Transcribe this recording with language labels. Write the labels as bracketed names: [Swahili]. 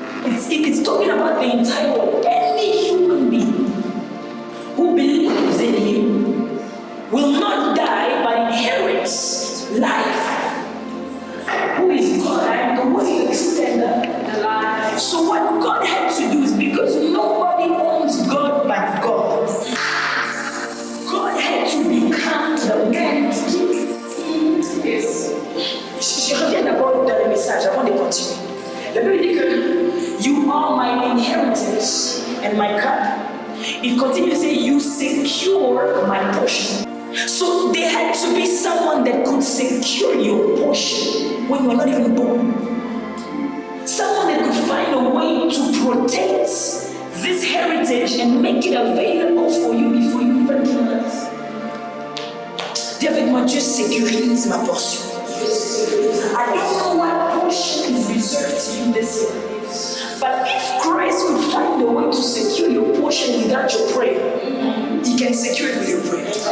[English] It's talking about the entire world. Any human being who believes in him will not die but inherits life. Who is God? I am the way, the truth, and the life. So what God had to do is, because nobody owns God but God, God had to become the man to give. Yes. [French] Je reviens d'abord dans le message avant de continuer. La Bible dit que [English] you are my inheritance and my cup. It continues to say, you secure my portion. So there had to be someone that could secure your portion when you're not even born. Someone that could find a way able to protect this heritage and make it available for you before you even kill us. [French] Dis avec moi, Dieu sécurise ma portion. [English] I don't know what portion is reserved to you this year. But if Christ could find a way to secure your portion without your prayer, He can secure it with your prayer.